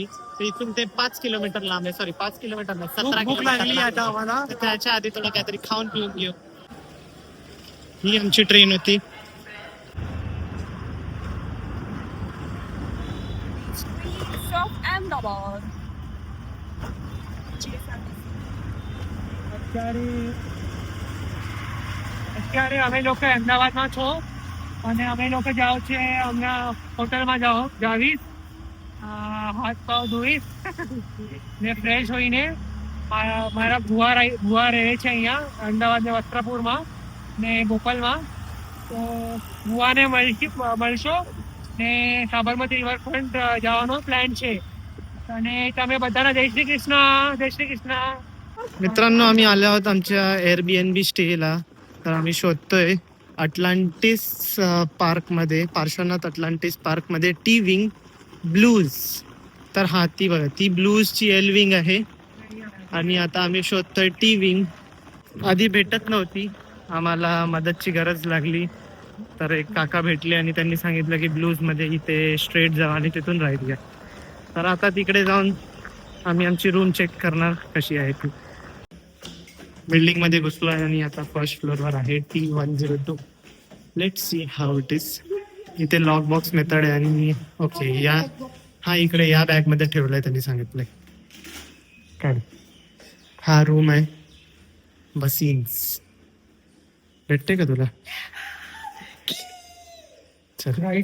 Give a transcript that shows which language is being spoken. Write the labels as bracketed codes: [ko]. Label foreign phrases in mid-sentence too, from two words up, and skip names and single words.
[mr] तर इथून ते 5 किलोमीटर लांब आहे. सॉरी 5 किलोमीटर नाही, 17 भूक लागली आता किलोमीटर. आम्हाला. तर त्याच्या आधी थोडं काहीतरी खाऊन पिऊन घेऊ. ही आमची ट्रेन होती. अहमदाबाद. [gu] અત્યારે અમે લોકો અમદાવાદમાં છો અને અમે લોકો જાઓ છે હમણાં હોટલમાં જાવીશ. હાથ પગ ધોઈશ ને ફ્રેશ હોઈને મારા ભુવા રહે છે અહીંયા અમદાવાદ વસ્ત્રાપુરમાં ને બોપલમાં. તો ભુવાને મળશો ને સાબરમતી રિવરફ્રન્ટ જવાનો પ્લાન છે. અને તમે બધાના જય શ્રી કૃષ્ણ. [mr] मित्रांनो आम्ही आलो आहोत आमच्या Airbnb स्टेला. तर आम्ही शोधतोय अटलांटिस पार्क मध्ये, पार्श्वनाथ अटलांटिस पार्क मध्ये टी विंग ब्लूज. तर हा ती बघा, ती ब्लूजची एल विंग आहे. आणि आता आम्ही शोधतोय टी विंग. आधी भेटत नव्हती, आम्हाला मदतची गरज लागली. तर एक काका भेटले आणि त्यांनी सांगितलं की ब्लूज मध्ये इथे स्ट्रेट जा आणि तिथून राईट घ्या. तर आता तिकडे जाऊन आम्ही आमची रूम चेक करणार कशी आहे ती. बिल्डिंग मध्ये घुसलो आहे आणि आता [en] first floor [mr] वर आहे T102. [en] Let's see how it is. [mr] इथे [en] lock box method [mr] आहे. आणि ओके हा इकडे या बॅग मध्ये ठेवलाय त्यांनी सांगितलंय. काय हा रूम आहे. बसीन्स भेटते का तुला? चल.